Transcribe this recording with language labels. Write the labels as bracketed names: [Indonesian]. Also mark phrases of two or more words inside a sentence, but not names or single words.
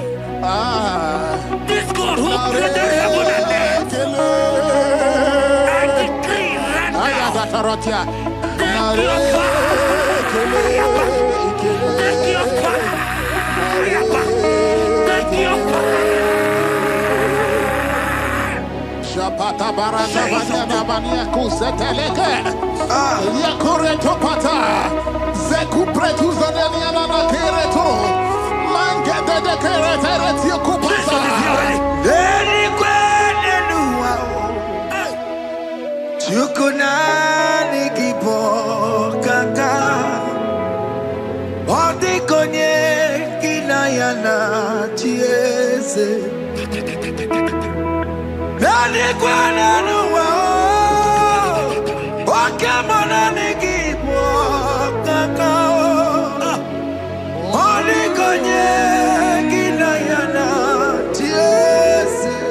[English] This God who created heaven and earth, I decree right now, take your fire. Take your fire. Take your fire. Shapata barata banyana bania kuseteleke. Yakure topata. Zeku pretu zaneliana na kereto. Mangete de keretere tio kupata. Deni kwene nuwa. Chukunani gibo kaka. Odi konye kinayana chiese. Nani kwana nuwa. Wakemona nigibo kaka. Odi konye kinayana chiese.